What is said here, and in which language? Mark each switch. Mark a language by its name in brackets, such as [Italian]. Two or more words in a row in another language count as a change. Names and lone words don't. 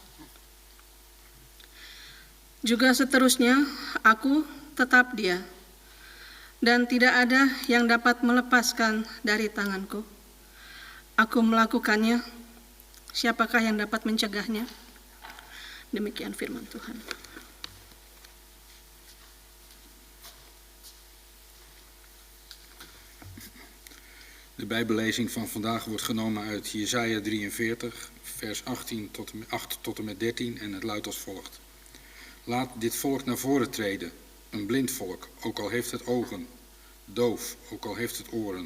[Indonesian] Juga seterusnya, aku tetap Dia, dan tidak ada yang dapat melepaskan dari tanganku. Aku melakukannya, siapakah yang dapat mencegahnya? Demikian firman Tuhan. [Dutch] De Bijbellezing van vandaag wordt genomen uit Jesaja 43, vers 8 tot en met 13 en het luidt als volgt. Laat dit volk naar voren treden, een blind volk, ook al heeft het ogen, doof, ook al heeft het oren.